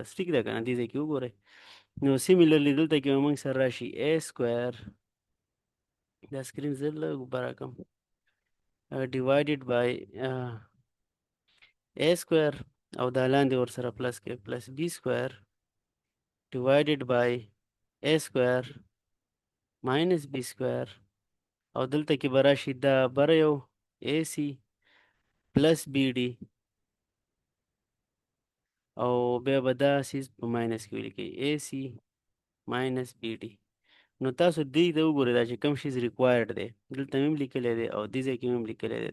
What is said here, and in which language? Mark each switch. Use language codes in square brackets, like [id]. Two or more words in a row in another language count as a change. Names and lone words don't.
[ps] ټیک ده که نه؟ دې ځای کې وګورئ. نو سیمیلرلی دلته کې به موږ سره راشي [en] a square [ps] دا سکرین زه لږ بره کړم [en] divided by a square [ps] او دا لاندې ورسره پلس کې [en] plus b square divided by a square minus b square [ps] او دلته کې به راشي دا بره یو [en] ac plus bd [ps] او بیا به دا سیز په ماینس کې ولیکئ [en] ac minus bd. [ps] نو تاسو دې ته وګورئ دا چې کوم شیز ریکوایرډ دی دلته مې هم لیکلی دی او دې ځای کې مې هم لیکلی دی.